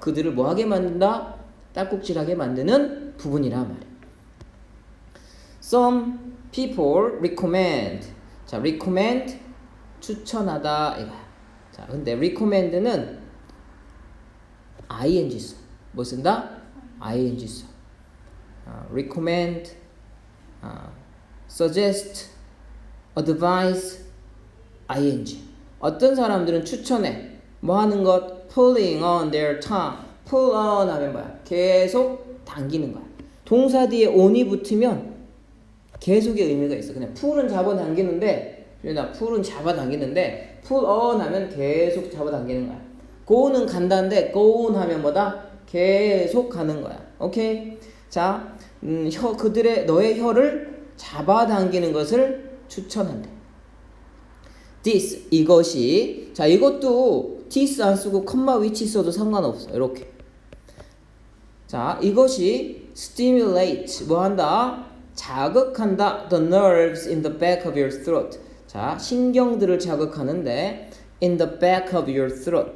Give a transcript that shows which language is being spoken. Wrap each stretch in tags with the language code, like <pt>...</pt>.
<ko>그들을 뭐하게 만든다? 딸꾹질하게 만드는 부분이라 말이야.</ko> <en>Some people recommend.</en> <ko>자, recommend 추천하다 이거야. 자, 근데 recommend는 ing 써. 뭐 쓴다? ing 써. recommend, suggest, advise, ing. 어떤 사람들은 추천해. 뭐 하는 것?</ko> <en>pulling on their tongue.</en> <ko>pull on 하면 뭐야? 계속 당기는 거야. 동사 뒤에 on이 붙으면 계속의 의미가 있어. 그냥 pull은 잡아당기는데, pull은 잡아당기는데, pull on 하면 계속 잡아당기는 거야. go는 간다는데, go on 하면 뭐다? 계속 가는 거야. 오케이? 자, 너의 혀를 잡아당기는 것을 추천한대. this, 이것이. 자, 이것도 this 안 쓰고 컴마 위치 써도 상관없어. 이렇게. 자, 이것이 stimulate, 뭐 한다? 자극한다.</ko> <en>the nerves in the back of your throat.</en> <ko>자, 신경들을 자극하는데</ko> <en>in the back of your throat.</en>